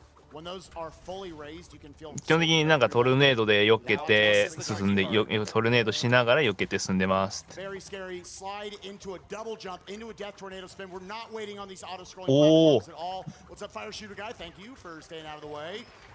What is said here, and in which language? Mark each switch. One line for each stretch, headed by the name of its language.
English: When those are fully raised, you can feel.
Japanese: 基本的になんかトルネードで避けて進んでトルネードしながら避けて進んでます。
English: Very scary. Slide into a double jump into a death tornado spin. We're not waiting on these auto scrolling platforms at all. What's up, fire shooter guy? Thank you for staying out of the way.